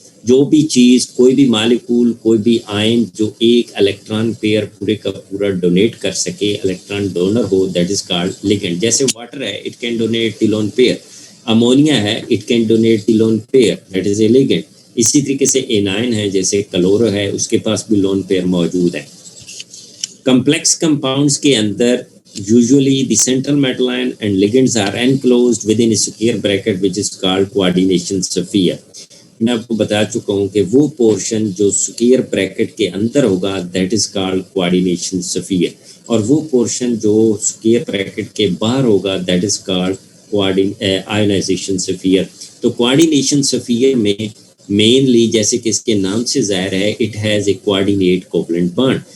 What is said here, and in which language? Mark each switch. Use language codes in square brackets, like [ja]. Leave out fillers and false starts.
[ur] جو بھی چیز، کوئی بھی مالیکول، کوئی بھی آئن جو ایک الیکٹران پیئر پورے کا پورا ڈونیٹ کر سکے، electron donor ہو، [en] That is called ligand. [ur] جیسے واٹر ہے [en] it can donate the lone pair, [ur] ammonia ہے it can donate the loan pair, [en] That is a ligand. [ur] اسی طریقے سے اینائن ہے، جیسے کلورو ہے اس کے پاس بھی لون پیئر موجود ہے. کمپلیکس کمپاؤنڈس کے اندر [en] usually the central metal ion and ligands are enclosed within a square bracket which is called coordination sphere. [ur] میں آپ کو بتا چکا ہوں کہ وہ پورشن جو سکیئر بریکٹ کے اندر ہوگا [en] that is called coordination sphere, [ur] اور وہ پورشن جو سکیئر بریکٹ کے باہر ہوگا [en] That is called ionization sphere. [ur] تو کوارڈینیشن سفیر میں مینلی جیسے کہ اس کے نام سے ظاہر ہے [en] It has a coordinate covalent bond.